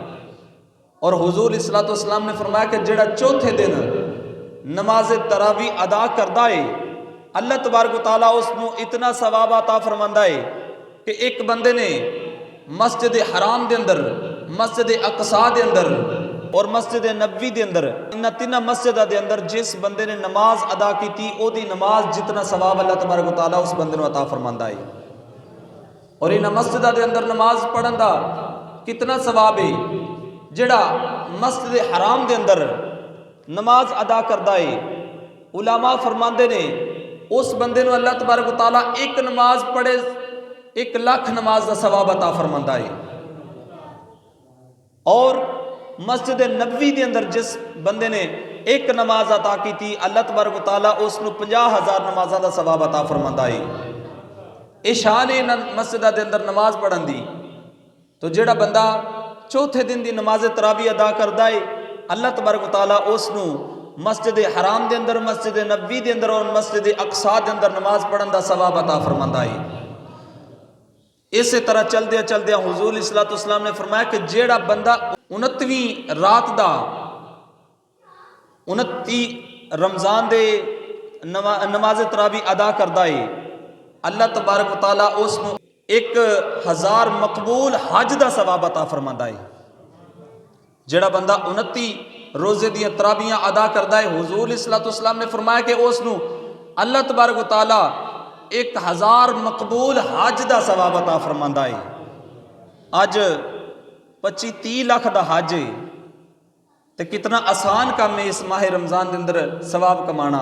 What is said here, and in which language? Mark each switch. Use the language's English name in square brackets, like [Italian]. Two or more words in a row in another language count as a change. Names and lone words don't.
[Punjabi] اور حضور [Arabic] علیہ الصلوۃ والسلام [Punjabi] نے فرمایا کہ جڑا چوتھے دن نماز تراویح ادا کردا ہے، [Arabic] اللہ تبارک و تعالیٰ [Punjabi] اس نو اتنا ثواب عطا فرماندا ہے کہ ایک بندے نے مسجد حرام دے اندر، مسجد اقصی دے اندر اور مسجد نبوی دے اندر، ان تینوں مسجداں دے اندر جس بندے نے نماز ادا کی تھی او دی نماز جتنا ثواب [Arabic] اللہ تبارک و تعالیٰ [Punjabi] اس بندے نو عطا فرماندا ہے۔ اور ان مسجداں دے اندر نماز پڑھن دا کتنا ثواب ہے، جڑا مسجد حرام دے اندر نماز ادا کردا ہے، علماء فرماندے نے اس بندے نو [Arabic] اللہ تبارک و تعالیٰ [Punjabi] ایک نماز پڑھے 1 لاکھ نماز دا ثواب عطا فرماندا ہے۔ اور مسجد نبوی دے اندر جس بندے نے ایک نماز عطا کی تھی [Arabic] اللہ تبارک و تعالیٰ [Punjabi] اس نو 50,000 نمازاں دا ثواب عطا فرماندا ہے۔ اے شان ہے مسجد دے اندر نماز پڑھن دی۔ تو جڑا بندہ چوتھے دن دی نماز تراویح ادا کردا ہے [Arabic] اللہ تبارک و تعالیٰ [Punjabi] اس نو مسجد حرام دے اندر، مسجد نبوی دے اندر اور مسجد اقصی دے اندر نماز پڑھن دا ثواب عطا فرماندا ہے۔ اسی طرح چلدیا چلدیا حضور [Arabic] علیہ الصلوۃ والسلام [Punjabi] نے فرمایا کہ جیڑا بندہ 29 رات دا 29 رمضان دے نماز تراویح ادا کردا ہے [Arabic] اللہ تبارک و تعالیٰ [Punjabi] اس نو 1000 مقبول حج دا ثواب عطا فرماندا ہے۔ جیڑا بندہ 29 روزے دیاں تراویحاں ادا کردا ہے حضور [Arabic] علیہ الصلوۃ والسلام [Punjabi] نے فرمایا کہ اس نو [Arabic] اللہ تبارک و تعالیٰ [Punjabi] 1000 مقبول حج دا ثواب عطا فرماندا ہے۔ اج 25-30 لاکھ دا حج ہے تے کتنا آسان کام ہے اس ماہ رمضان دے اندر ثواب کمانا۔